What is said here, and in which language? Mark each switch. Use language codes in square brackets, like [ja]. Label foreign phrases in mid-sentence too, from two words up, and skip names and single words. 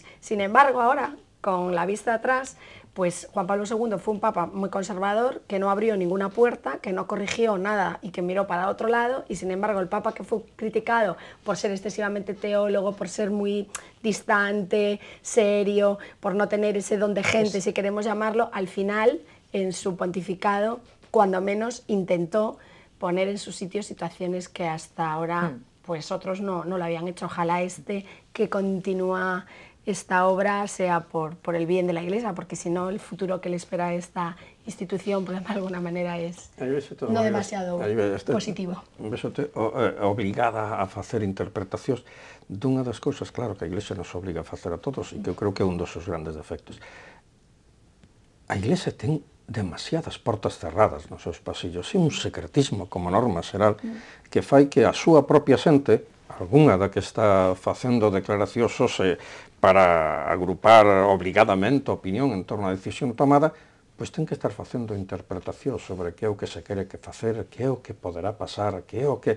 [es] Sin embargo, ahora, con la vista atrás, pues Juan Pablo II fue un papa muy conservador, que no abrió ninguna puerta, que no corrigió nada y que miró para otro lado, y sin embargo el papa que fue criticado por ser excesivamente teólogo, por ser muy distante, serio, por no tener ese don de gente, si queremos llamarlo, al final, en su pontificado, cuando menos intentó poner en su sitio situaciones que hasta ahora pues otros no lo habían hecho. Ojalá que continúa esta obra sea por el bien de la Iglesia, porque si no el futuro que le espera a esta institución, pues de alguna manera es no demasiado positivo. [gl] Vexote obligada a facer interpretacións dunha das cousas, claro, que a Iglesia nos obliga a facer a todos, e que eu creo que é un dos seus grandes defectos. A Iglesia ten demasiadas portas cerradas nos seus pasillos, e un secretismo como norma xeral que fai que a súa propia xente, algunha da que está facendo declaracións para agrupar obligadamente a opinión en torno á decisión tomada, pois ten que estar facendo interpretacións sobre que é o que se quere que facer, que é o que poderá pasar, que é o que...